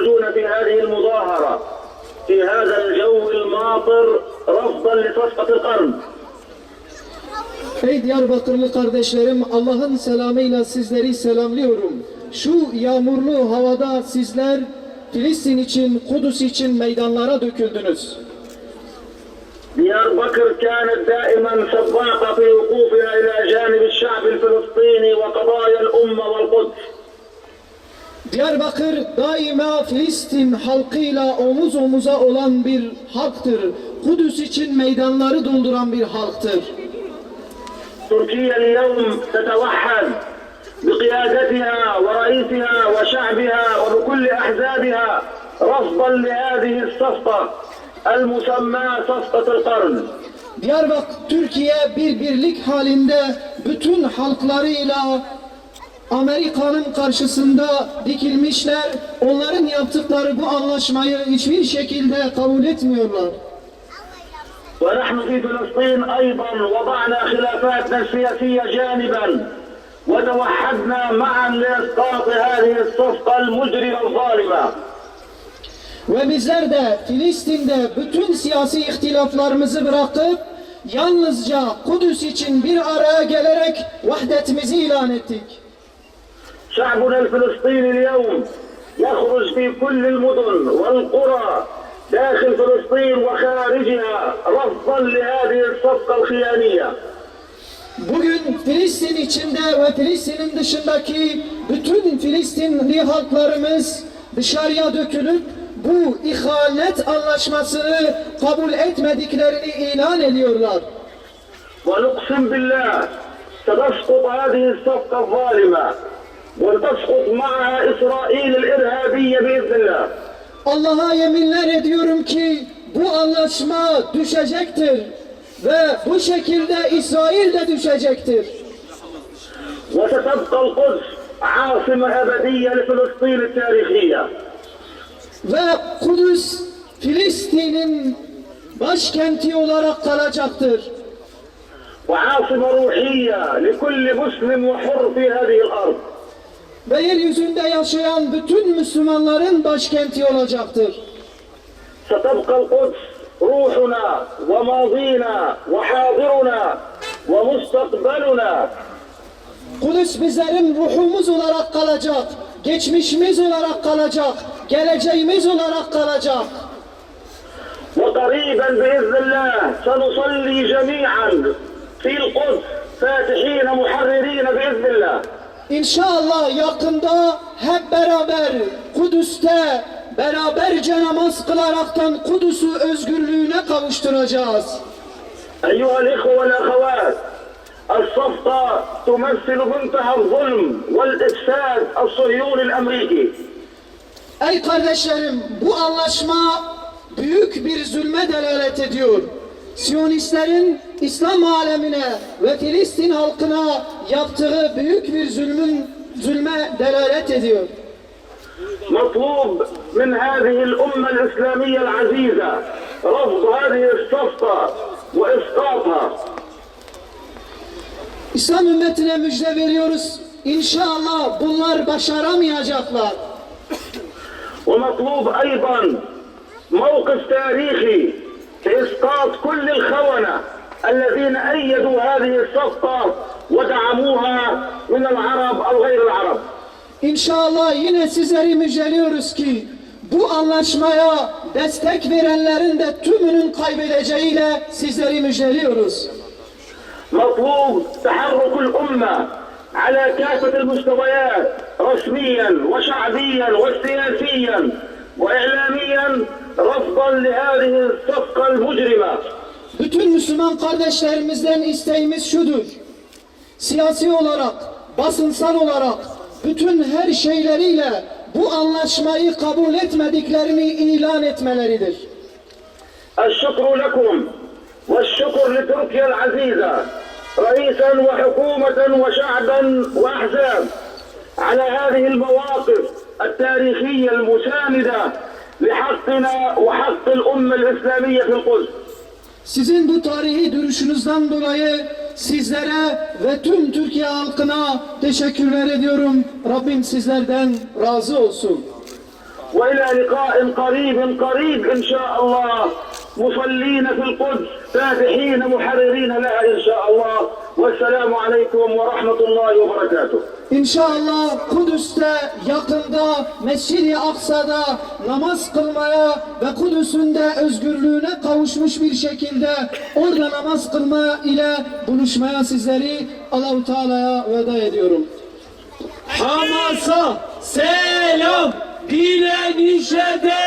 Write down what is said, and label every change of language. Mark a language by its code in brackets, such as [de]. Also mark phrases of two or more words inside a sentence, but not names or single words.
[ar] في هذه المظاهرة في هذا الجو الماطر رفضا لصفقة القرن. [tr] Ey Diyarbakırlı kardeşlerim, Allah'ın selamıyla sizleri selamlıyorum. Şu yağmurlu havada sizler Filistin için, Kudüs için meydanlara döküldünüz. [ar] دياربكر كانت دائما سباقة في وقوفها إلى جانب الشعب الفلسطيني وقضايا الأمة والقدس. [tr] Diyarbakır daima Filistin halkıyla omuz omuza olan bir halktır. Kudüs için meydanları dolduran bir halktır. [ar] تركيا اليوم تتوحد بقيادتها ورئيسها وشعبها وبكل أحزابها رفضا لهذه الصفقة المسمى صفقة القرن. [tr] Diyarbakır, Türkiye bir birlik halinde bütün halklarıyla Amerika'nın karşısında dikilmişler. Onların yaptıkları bu anlaşmayı hiçbir şekilde kabul etmiyorlar. [ar] ونحن في فلسطين أيضا وضعنا خلافاتنا السياسية جانبا وتوحدنا معا لإسقاط هذه الصفقة المجرمة الظالمة. [tr] Ve bizler de Filistin'de bütün siyasi ihtilaflarımızı bırakıp yalnızca Kudüs için bir araya gelerek vahdetimizi ilan ettik. [ar] شعبنا الفلسطيني اليوم يخرج في كل المدن والقرى داخل فلسطين وخارجها رفضا لهذه الصفقة الخيانية. [tr] Bugün Filistin içinde ve Filistin'in dışındaki bütün Filistinli halklarımız dışarıya dökülüp bu ihanet anlaşmasını kabul etmediklerini ilan ediyorlar. [ar] ونقسم بالله ستسقط هذه الصفقة الظالمة وتسقط معها إسرائيل الإرهابية بإذن الله. [tr] Allah'a yeminler ediyorum ki bu anlaşma düşecektir ve bu şekilde İsrail de düşecektir. [ar] وستبقى القدس عاصمة أبدية لفلسطين التاريخية. [tr] Ve Kudüs Filistin'in başkenti olarak kalacaktır. [ar] وعاصمة روحية لكل مسلم وحر في هذه الأرض. [tr] Ve yeryüzünde yaşayan bütün Müslümanların başkenti olacaktır. [ar] ستبقى القدس روحنا وماضينا وحاضرنا ومستقبلنا. [tr] Kudüs bizlerin ruhumuz olarak kalacak, geçmişimiz olarak kalacak, geleceğimiz olarak kalacak. [ar] وقريبا بإذن الله سنصلي جميعا في القدس فاتحين محررين بإذن الله. [tr] İnşallah yakında hep beraber Kudüs'te beraberce namaz kılaraktan Kudüs'ü özgürlüğüne kavuşturacağız. [ar] أيها الإخوة والأخوات الصفقة تمثل منتهى الظلم والإفساد الصهيوني الأمريكي. [tr] Ey kardeşlerim, bu anlaşma büyük bir zulme delalet ediyor. Siyonistlerin İslam alemine ve Filistin halkına yaptığı büyük bir zulme delalet ediyor. [ar] مطلوب من هذه الأمة الإسلامية العزيزة رفض هذه الصفقة وإسقاطها. [tr] İslam ümmetine müjde veriyoruz. İnşallah bunlar başaramayacaklar. [ar] ومطلوب أيضا موقف تاريخي لإسقاط كل الخونة الذين أيدوا هذه الصفقة ودعموها من العرب أو غير العرب. [tr] İnşallah yine sizleri müjdeliyoruz ki bu anlaşmaya destek verenlerin de tümünün kaybedeceğiyle sizleri müjdeliyoruz. [ar] مطلوب تحرك الأمة على كافة المستويات رسميا وشعبيا وسياسيا وإعلاميا رفضا لهذه الصفقة المجرمة. [tr] Bütün Müslüman kardeşlerimizden isteğimiz şudur. Siyasi olarak, basınsal olarak, bütün her şeyleriyle bu anlaşmayı kabul etmediklerini ilan etmeleridir. [ar] الشكر لكم والشكر لتركيا العزيزة رئيسا وحكومة وشعبا وأحزاب على هذه المواقف التاريخية المساندة لحقنا وحق الأمة الإسلامية في القدس. [tr] Sizin bu tarihi duruşunuzdan dolayı sizlere ve tüm Türkiye halkına teşekkürler ediyorum. Rabbim sizlerden razı olsun. [ar] وإلى لقاء قريب إن شاء الله، مصلين في القدس فاتحين محررين لها إن شاء الله. والسلام عليكم ورحمة الله وبركاته. [tr] İnşallah Kudüs'te yakında Mescid-i Aksa'da namaz kılmaya ve Kudüs'ün de özgürlüğüne kavuşmuş bir şekilde orada namaz kılma ile buluşmaya sizleri Allah-u Teala'ya veda ediyorum. Hamas'a selam, direnişe